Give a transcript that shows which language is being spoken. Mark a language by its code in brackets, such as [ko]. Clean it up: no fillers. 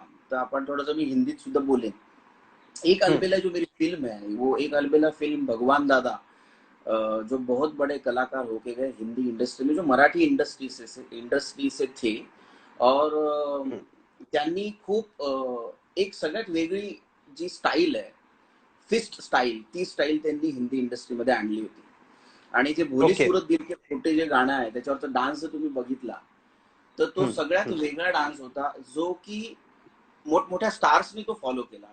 [mr] तर आपण थोडंसं मी हिंदीत सुद्धा बोलेन. [hi] एक अलबेला जो मेरी फिल्म है वो एक अलबेला फिल्म भगवान दादा जो बहुत बड़े कलाकार होके गए हिंदी इंडस्ट्री में, जो मराठी इंडस्ट्री से थे. [mr] और त्यांनी खूप एक सगळ्यात वेगळी जी स्टाईल आहे, फिस्ट स्टाईल, ती स्टाईल त्यांनी हिंदी इंडस्ट्रीमध्ये आणली होती. आणि जे भोली सूरत दिल के खोटे जे गाणं आहे त्याच्यावरचा डान्स जर तुम्ही बघितला तर तो सगळ्यात वेगळा डान्स होता, जो की मोठमोठ्या स्टार्सनी तो फॉलो केला.